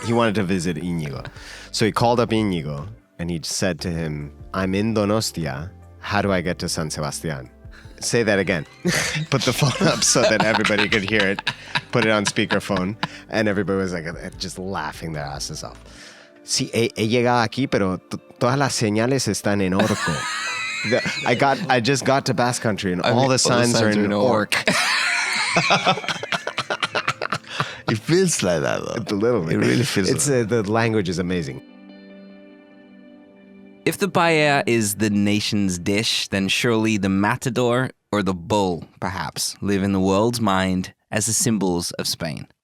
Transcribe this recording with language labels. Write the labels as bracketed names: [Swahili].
[English] He wanted to visit Íñigo, so he called up Íñigo and he said to him, "I'm in Donostia. How do I get to San Sebastián?" Say that again. Put the phone up so that everybody could hear it. Put it on speakerphone, and everybody was like just laughing their asses off. [Spanish] Sí, he llegado aquí, pero todas las señales están en orco. [English] I just got to Basque Country, and all the signs are in orc. It feels like that, though. A little bit. It really feels like that. The language is amazing. If the paella is the nation's dish, then surely the matador or the bull, perhaps, live in the world's mind as the symbols of Spain.